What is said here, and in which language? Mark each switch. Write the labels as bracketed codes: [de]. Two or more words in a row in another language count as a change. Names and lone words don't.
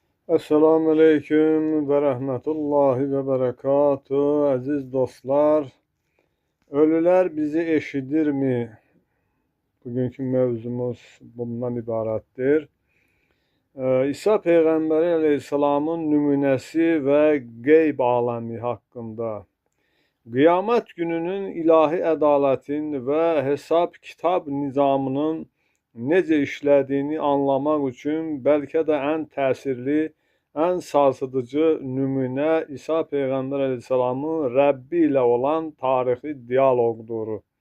[ar] السلام عليكم ورحمة الله وبركاته. [az] Aziz dostlar, ölüler bizi eşidirmi? Bugünkü mevzumuz bundan ibarətdir. İsa Peyğəmbəri Aleyhisselamın nümunəsi və qeyb aləmi haqqında, qiyamət gününün ilahi ədalətin və hesab kitab nizamının necə işlədiyini anlamaq üçün bəlkə də ən təsirli, ən sarsıdıcı nümunə İsa Peyğəmbər Əleyhisselamın Rəbbi ilə olan tarixi dialoqdur.